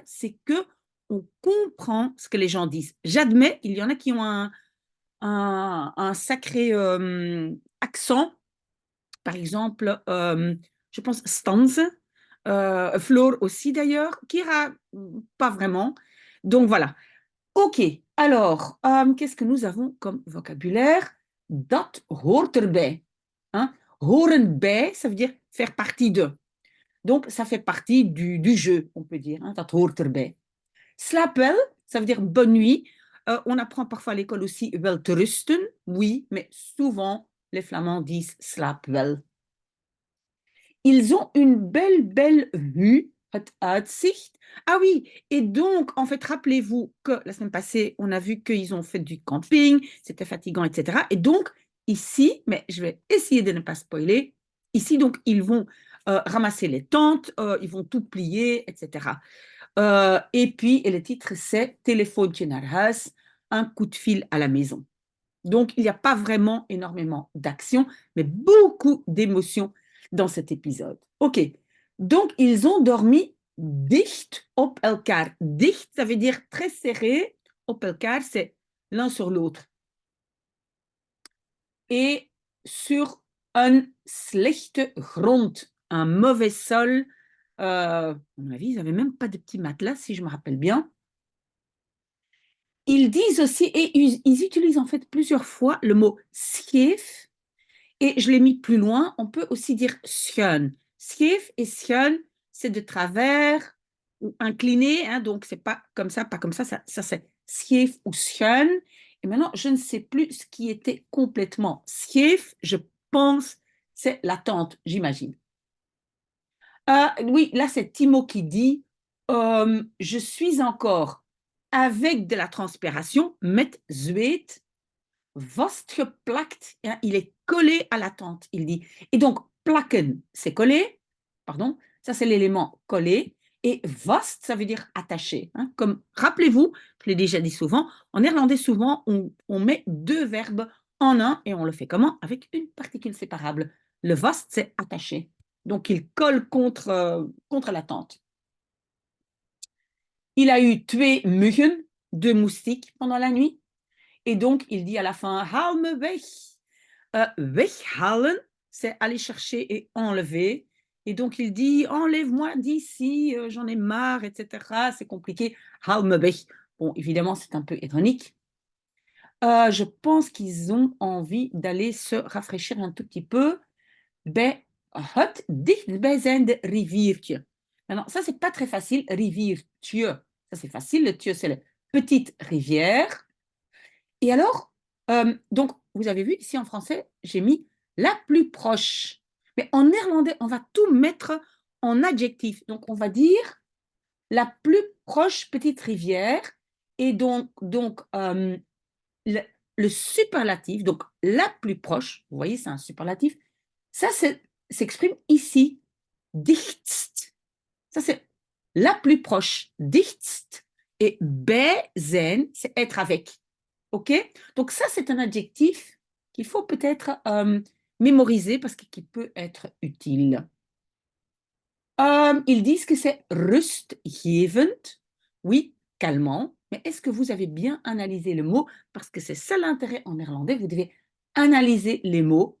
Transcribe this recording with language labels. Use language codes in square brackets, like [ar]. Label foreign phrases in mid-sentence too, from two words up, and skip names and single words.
[fr] C'est que on comprend ce que les gens disent. J'admets, il y en a qui ont un sacré accent. Par exemple, je pense Stanze, Floor aussi d'ailleurs, Kira, pas vraiment. Donc voilà. Ok, alors, qu'est-ce que nous avons comme vocabulaire? [nl] Dat hoort erbij. Hein? Horen bij, [fr] ça veut dire faire partie de. Donc, ça fait partie du jeu, on peut dire. Hein? [nl] Dat hoort erbij. Slaapwel, [fr] ça veut dire bonne nuit. On apprend parfois à l'école aussi [nl] wel te rusten, [fr] oui, mais souvent les Flamands disent slaapwel. Ils ont une belle vue, [nl] het uitzicht. [fr] Ah oui, et donc, en fait, rappelez-vous que la semaine passée, on a vu qu'ils ont fait du camping, c'était fatigant, etc. Et donc, ici, mais je vais essayer de ne pas spoiler, ici, donc, ils vont ramasser les tentes, ils vont tout plier, etc. Et le titre, c'est Telefoontje naar huis, un coup de fil à la maison. Donc, il n'y a pas vraiment énormément d'action, mais beaucoup d'émotions dans cet épisode. OK. Donc, ils ont dormi [nl] dicht op elkaar. Dicht, [fr] ça veut dire très serré. [nl] Op elkaar, [fr] c'est l'un sur l'autre. Et sur un [nl] slechte grond, [fr] un mauvais sol. À mon avis, ils n'avaient même pas de petits matelas, si je me rappelle bien. Ils disent aussi, et ils utilisent en fait plusieurs fois le mot scheef, et je l'ai mis plus loin, on peut aussi dire schuin. Scheef et schuin, c'est de travers ou incliné, hein, donc c'est pas comme ça, pas comme ça c'est scheef ou schuin. Et maintenant, je ne sais plus ce qui était complètement scheef, je pense c'est la tente, j'imagine. Oui, là c'est Timo qui dit je suis encore avec de la transpiration, [nl] met zweet, vastgeplakt. [fr] Hein, il est collé à la tente, il dit. Et donc, plakken, c'est collé, pardon, ça c'est l'élément collé. Et vast, ça veut dire attaché. Hein, comme, rappelez-vous, je l'ai déjà dit souvent, en néerlandais, souvent, on met deux verbes en un et on le fait comment? Avec une particule séparable. Le vast, c'est attaché. Donc, il colle contre la tente. Il a eu tué muggen, deux moustiques, pendant la nuit. Et donc, il dit à la fin, [nl] haal me weg. Weghalen, [fr] c'est aller chercher et enlever. Et donc, il dit, enlève-moi d'ici, j'en ai marre, etc. C'est compliqué. [nl] Haal me weg. [fr] Bon, évidemment, c'est un peu ironique. Je pense qu'ils ont envie d'aller se rafraîchir un tout petit peu [nl] bij het dichtbijzijnde riviertje. [fr] Maintenant, ça, c'est pas très facile. Riviertje, ça, c'est facile. Le tje, c'est la petite rivière. Et alors, donc, vous avez vu, ici en français, j'ai mis la plus proche. Mais en néerlandais, on va tout mettre en adjectif. Donc, on va dire la plus proche petite rivière. Et donc le, le superlatif, donc la plus proche, vous voyez, c'est un superlatif, ça s'exprime ici. Dichtst. Ça, c'est la plus proche. Dichtst. [nl] Et bij zijn, [fr] c'est être avec. OK? Donc ça, c'est un adjectif qu'il faut peut-être mémoriser parce qu'il peut être utile. Ils disent que c'est rustgevend, oui, calmant. Mais est-ce que vous avez bien analysé le mot? Parce que c'est ça l'intérêt en néerlandais, vous devez analyser les mots.